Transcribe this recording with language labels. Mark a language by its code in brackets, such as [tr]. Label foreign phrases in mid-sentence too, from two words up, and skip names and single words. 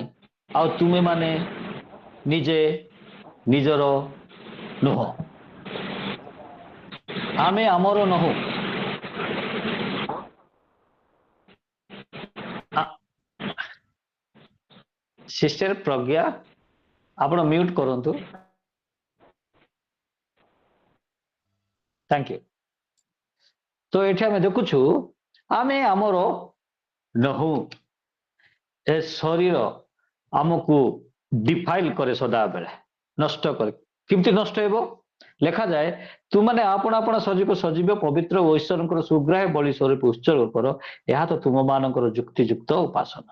[or] ଆଉ ତୁମେ ମାନେ ନିଜେ ନିଜର ନୁହଁ। ଆମେ ଆମର ନୁହଁ। ସିଷ୍ଟର ପ୍ରଜ୍ଞା ଆପଣ ମ୍ୟୁଟ କରନ୍ତୁ। [en] Thank you. [or] तो ଏଠି ଆମେ ଦେଖୁଛୁ ଆମେ ଆମର ନହୁ। ଏ ଶରୀର ଆମକୁ ଡିଫାଇଲ କରେ, ସଦାବେଳେ ନଷ୍ଟ କରେ। କେମିତି ନଷ୍ଟ ହେବ? ଲେଖାଯାଏ ତୁମାନେ ଆପଣ ଆପଣ ଶରୀରକୁ ସଜୀବ ପବିତ୍ର ଓ ଈଶ୍ୱରଙ୍କର ସୁଗ୍ରାହ୍ୟ ବଳି ସ୍ୱରୂପ ଉତ୍ସର୍ଗ କର, ଏହା ତ ତୁମମାନଙ୍କର ଯୁକ୍ତିଯୁକ୍ତ ଉପାସନା।